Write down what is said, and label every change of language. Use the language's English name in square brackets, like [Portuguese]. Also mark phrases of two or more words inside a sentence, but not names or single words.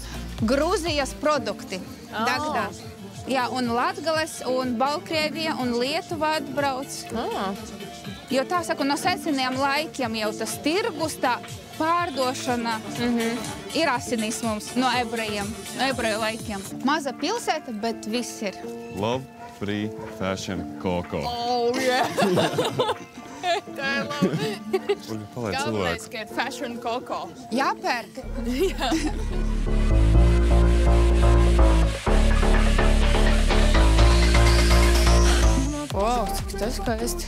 [Latvian] Grūzijas produkti Dagdā. Jā, un Latgales, un Baltkrievija, un Lietuva atbrauc. Jo tā saku, no seniem laikiem jau tas tirgus, tā pārdošana ir asinīs mums no ebreju laikiem. Maza pilsēta, bet viss ir. [English] Love, free, fashion, Coco. Oh, yeah! [Latvian] Tā ir labi. Galvenais, ka ir fashion Coco. Jāpērk. Jā. Wow, cik tas skaisti.